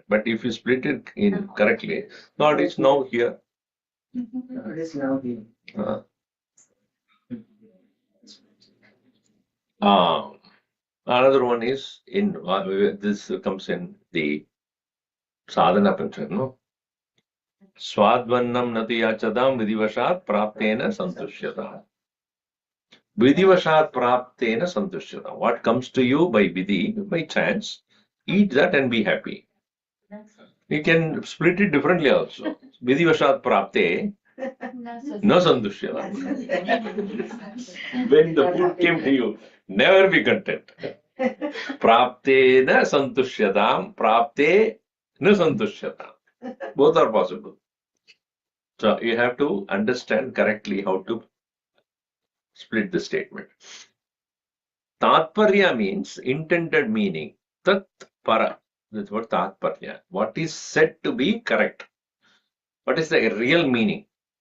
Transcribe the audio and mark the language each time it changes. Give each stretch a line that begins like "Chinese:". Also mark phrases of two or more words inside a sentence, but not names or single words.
English: But if you split it in correctly, God is now here. God is now here. Another one is in this comes in the sadhana pattern, no?
Sanskrit: स्वाद्वन्नं न तु याच्यतां विधिवशात् प्राप्तेन संतुष्यताम्. विधिवशात् प्राप्तेन संतुष्यताम्.
English: What comes to you by vidhi, by chance, eat that and be happy. You can split it differently also.
Sanskrit: विधिवशात् प्राप्ते न संतुष्यताम्.
English: When the food came to you, never be content.
Sanskrit: प्राप्ते न संतुष्यताम्, प्राप्ते न संतुष्यताम्.
English: Both are possible. So you have to understand correctly how to split the statement. Tatparya means intended meaning.
Sanskrit: तत् पर.
English: That's what tatparya. What is said to be correct. What is the real meaning?